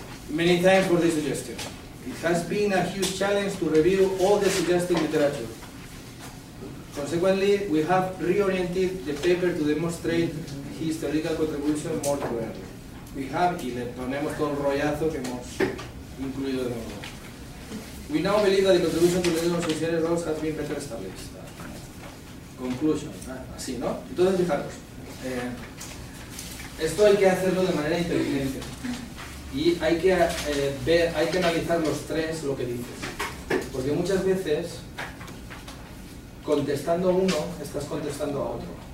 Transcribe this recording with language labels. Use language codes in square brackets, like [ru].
[en] Many thanks for this suggestion. It has been a huge challenge to review all the suggested literature. Consequently, we have reoriented the paper to demonstrate his theoretical contribution more clearly. We have, [es] y le ponemos todo el rollazo que hemos incluido de nuevo. [en] We now believe that the contribution to the associated roles has been better established. [es] Conclusion, así, ¿no? Entonces, fijaros, esto hay que hacerlo de manera inteligente. Y hay que hay que analizar los tres lo que dices. Porque muchas veces, contestando a uno, estás contestando a otro.